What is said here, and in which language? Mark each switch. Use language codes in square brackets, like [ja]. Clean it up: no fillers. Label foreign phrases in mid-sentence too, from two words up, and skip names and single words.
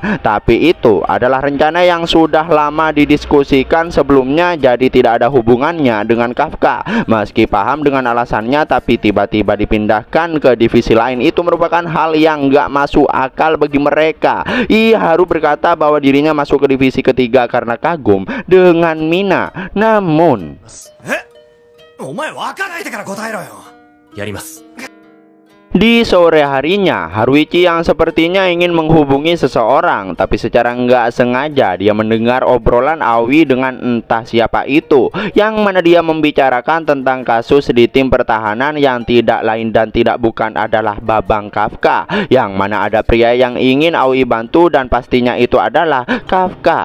[id] Tapi itu adalah rencana yang sudah lama didiskusikan sebelumnya, jadi tidak ada hubungannya dengan Kafka. Meski paham dengan alasannya, tapi tiba-tiba dipindahkan ke divisi lain itu merupakan hal yang nggak masuk akal bagi mereka. Haru berkata bahwa dirinya masuk ke divisi ketiga karena kagum dengan Mina. Namun [ja] お前分からないから答えろよやります [id] Di sore harinya, Haruichi yang sepertinya ingin menghubungi seseorang, tapi secara nggak sengaja dia mendengar obrolan Aoi dengan entah siapa itu, yang mana dia membicarakan tentang kasus di tim pertahanan yang tidak lain dan tidak bukan adalah Babang Kafka, yang mana ada pria yang ingin Aoi bantu dan pastinya itu adalah Kafka.